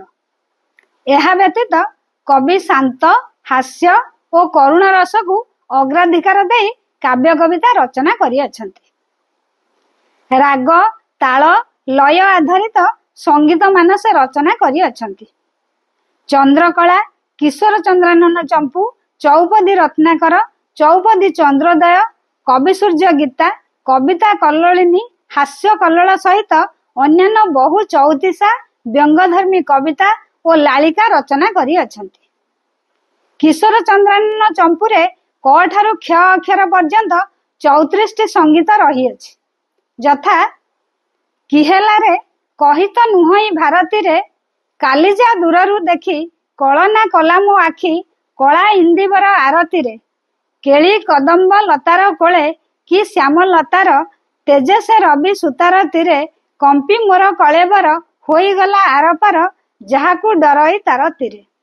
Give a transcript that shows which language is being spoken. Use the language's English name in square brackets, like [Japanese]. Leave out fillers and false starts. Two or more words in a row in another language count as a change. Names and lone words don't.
[Odia] ଏହା ବ୍ୟତୀତ କବି ଶାନ୍ତ, ହାସ୍ୟ ଓ କରୁଣ ରସ କୁ ଅଗ୍ରାଧିକାର ଦେଇ କାବ୍ୟ କବିତା ରଚନା କରି ଅଛନ୍ତି। ରାଗ, ତାଳ, ଲୟ ଆଧାରିତ ସଙ୍ଗୀତ ମାନ ସେ ରଚନା କରି ଅଛନ୍ତି। ଚନ୍ଦ୍ରକଳା, କିଶୋର ଚନ୍ଦ୍ରାନନ ଚମ୍ପୂ, ଚଉପଦୀ ରତ୍ନାକର, ଚଉପଦୀ ଚନ୍ଦ୍ରୋଦୟ, କବି ସୂର୍ଯ୍ୟ ଗୀତା, କବିତା କଲ୍ଲୋଳିନୀ, ହାସ୍ୟ କଲ୍ଲୋଳ ସହିତ ଅନ୍ୟାନ୍ୟ ବହୁ ଚଉତିଶା ବ୍ୟଙ୍ଗଧର୍ମୀ କବିତା ଓ ଲାଳିକା ରଚନା କରି ଅଛନ୍ତି। କିଶୋର ଚନ୍ଦ୍ରାନନ ଚମ୍ପୂରେ କ ଠାରୁ କ୍ଷ ଅକ୍ଷର ପର୍ଯ୍ୟନ୍ତ 34 ସଙ୍ଗୀତ ରହି ଅଛି। ଯଥା କିହେଲା ରେ କହିତ ନୁହଇ ଭାରତୀ ରେ, କାଳିଜା ଦୂରରୁ ଦେଖି କଳନା କଲା ମୋ ଆଖି, କଳା ଇନ୍ଦିବର ଆରତୀ ରେ, କେଳି କଦମ୍ବ ଲତାର କୋଳେ କି ଶ୍ୟାମ ଲତାର, ତେଜସେ ରବି ସୁତାର ତୀରେ, କମ୍ପି ମୋର କଳେବର ହୋଇ ଗଲା ଆରପାର, ଯାହାକୁ ଡରଇ ତାର ତୀରେ।